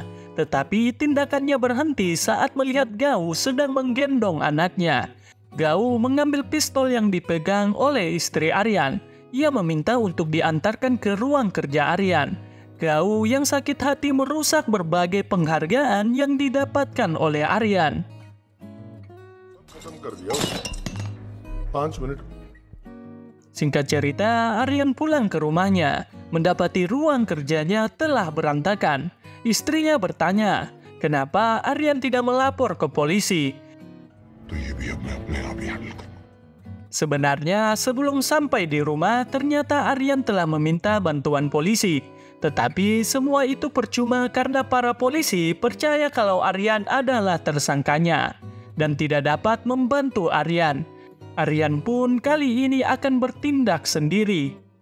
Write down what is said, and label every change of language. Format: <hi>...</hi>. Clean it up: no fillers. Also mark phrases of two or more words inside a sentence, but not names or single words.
<id>Tetapi tindakannya berhenti saat melihat Gao sedang menggendong anaknya. Gao mengambil pistol yang dipegang oleh istri Aryan. Ia meminta untuk diantarkan ke ruang kerja Aryan. Gao yang sakit hati merusak berbagai penghargaan yang didapatkan oleh Aryan.</id> <hi>खत्म कर दिया उसने। 5 मिनट।</hi> <id>Singkat cerita, Aryan pulang ke rumahnya, mendapati ruang kerjanya telah berantakan. Istrinya bertanya, kenapa Aryan tidak melapor ke polisi?</id> <hi>तो ये भी अब मैं अपने आप ही हैंडल करूंगा।</hi> <id>Sebenarnya, sebelum sampai di rumah, ternyata Aryan telah meminta bantuan polisi. Tetapi semua itu percuma karena para polisi percaya kalau Aryan adalah tersangkanya dan tidak dapat membantu Aryan. Aryan pun kali ini akan bertindak sendiri.</id>